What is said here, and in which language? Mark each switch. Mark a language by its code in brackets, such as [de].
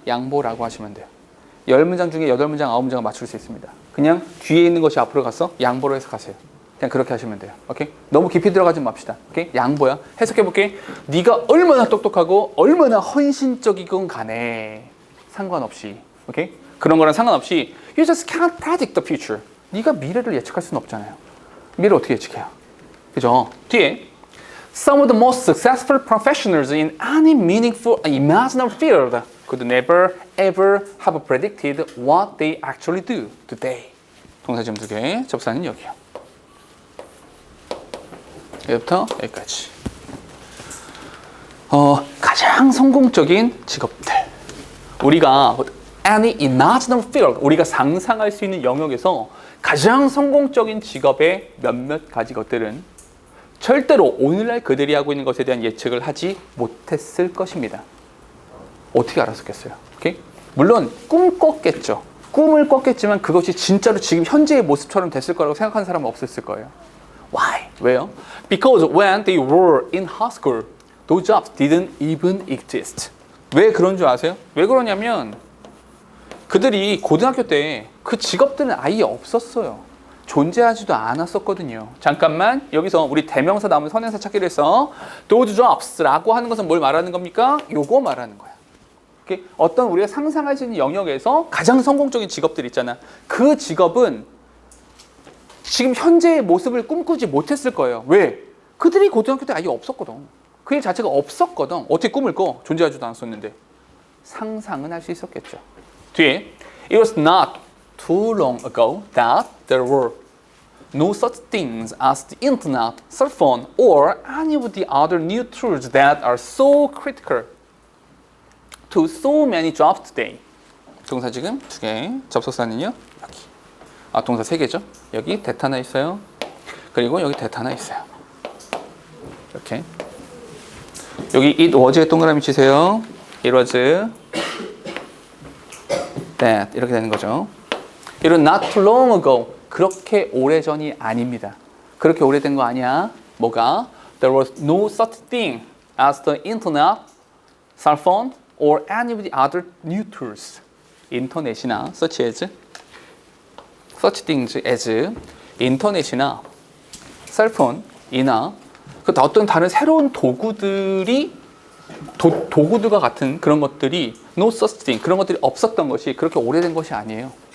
[ko] 양보라고 하시면 돼요. 10문장 중에 8문장, 9문장을 맞출 수 있습니다. 그냥 뒤에 있는 것이 앞으로 가서 양보로 해석하세요. 그냥 그렇게 하시면 돼요. 오케이? 너무 깊이 들어가지 맙시다. 오케이? 양보야. 해석해볼게. 네가 얼마나 똑똑하고 얼마나 헌신적이건 간에 상관없이, 오케이? 그런 거랑 상관없이 [en] you just can't predict the future. [ko] 네가 미래를 예측할 수는 없잖아요. 미래를 어떻게 예측해요? 그죠? 뒤에 [en] Some of the most successful professionals in any meaningful imaginable field could never ever have predicted what they actually do today. [ko] 동사 지금 두 개, 접사는 여기요. 여기부터 여기까지. 가장 성공적인 직업들. 우리가 [en] any imaginable field, [ko] 우리가 상상할 수 있는 영역에서 가장 성공적인 직업의 몇몇 가지 것들은 절대로 오늘날 그들이 하고 있는 것에 대한 예측을 하지 못했을 것입니다. 어떻게 알았었겠어요? 오케이? 물론 꿈을 꿨겠지만 그것이 진짜로 지금 현재의 모습처럼 됐을 거라고 생각하는 사람은 없었을 거예요. [en] Why? [ko] 왜요? [en] Because when they were in high school, those jobs didn't even exist. [ko] 왜 그런 줄 아세요? 왜 그러냐면 그들이 고등학교 때 그 직업들은 아예 없었어요. 존재하지도 않았었거든요. 잠깐만, 여기서 우리 대명사 다음에 선행사 찾기로 했어. [en] Those jobs [ko] 라고 하는 것은 뭘 말하는 겁니까? 요거 말하는 거야. 오케이? 어떤 우리가 상상할 수 있는 영역에서 가장 성공적인 직업들 있잖아. 그 직업은 지금 현재의 모습을 꿈꾸지 못했을 거예요. 왜? 그들이 고등학교 때 아예 없었거든. 그 일 자체가 없었거든. 어떻게 꿈을 꿔? 존재하지도 않았었는데. 상상은 할 수 있었겠죠. 뒤에 [en] It was not too long ago that there were no such things as the internet, cell phone, or any of the other new tools that are so critical to so many jobs today. [ko] 동사 지금 2개, 접속사는요 여기. 아, 동사 3개죠. 여기 that 하나 있어요. 그리고 여기 that 하나 있어요. 이렇게. 여기 it was에 동그라미 치세요. [en] It was that [ko] 이렇게 되는 거죠. [en] It was not too long ago. [ko] 그렇게 오래전이 아닙니다. 그렇게 오래된 거 아니야. 뭐가? [en] There was no such thing as the internet, cell phone, or any of the other new tools. [ko] 인터넷이나 [en] such things as [ko] 인터넷이나 셀폰이나 그 어떤 다른 새로운 도구들이 도구들과 같은 그런 것들이 [en] no such thing [ko] 그런 것들이 없었던 것이 그렇게 오래된 것이 아니에요.